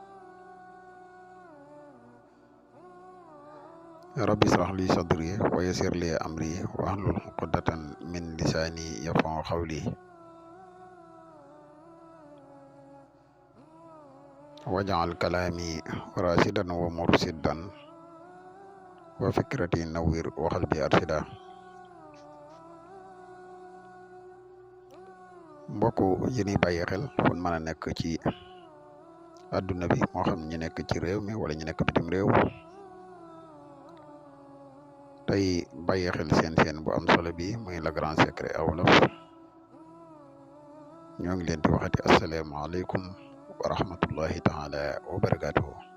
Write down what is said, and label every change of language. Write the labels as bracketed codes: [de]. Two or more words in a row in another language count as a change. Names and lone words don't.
[ar] رب اشرح لي صدري ويسر لي أمري واحلل عقدة من لساني يفقهوا قولي واجعل كلامي راشدا ومرشدا وفكرتي نوير وقلبي أرشدا. [wo] mbokk yi ñuy bàyyi xel fu mën a nekk ci àdduna bi moo xam ñu nekk ci réew mi wala ñu nekk bitim réew tey bàyyi xel seen bu am solo bi muy Le Grand Secret à Wolof ñoo ngi leen di waxati [ar] السلام عليكم ورحمة الله تعالى وبركاته.